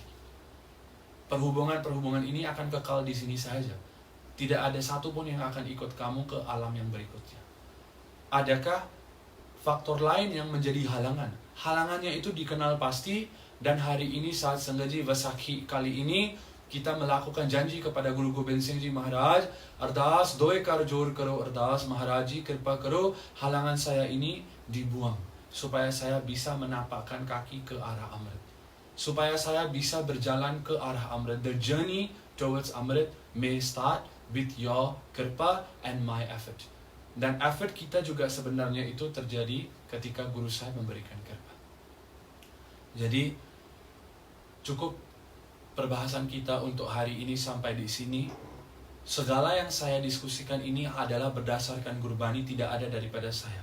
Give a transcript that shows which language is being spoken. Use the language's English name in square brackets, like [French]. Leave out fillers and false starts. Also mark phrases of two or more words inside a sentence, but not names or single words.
[Malay] Perhubungan-perhubungan ini akan kekal di sini saja. Tidak ada satupun yang akan ikut kamu ke alam yang berikutnya. Adakah faktor lain yang menjadi halangan? Halangannya itu dikenal pasti, dan hari ini saat Sanggaji Vasakhi kali ini kita melakukan janji kepada Guru Gobind Singh Ji Maharaj, [Punjabi] ਅਰਦਾਸ ਦੋਏ ਕਰ ਜੋੜ ਕਰੋ, ਅਰਦਾਸ ਮਹਾਰਾਜ ਜੀ ਕਿਰਪਾ ਕਰੋ, [Malay] halangan saya ini dibuang supaya saya bisa menapakkan kaki ke arah Amrit, supaya saya bisa berjalan ke arah Amrit. [English] The journey towards Amrit may start with your kirpa and my effort. [Malay] Dan effort kita juga sebenarnya itu terjadi ketika Guru Sahib memberikan kirpa. Jadi cukup perbahasan kita untuk hari ini sampai di sini. Segala yang saya diskusikan ini adalah berdasarkan Gurbani, tidak ada daripada saya.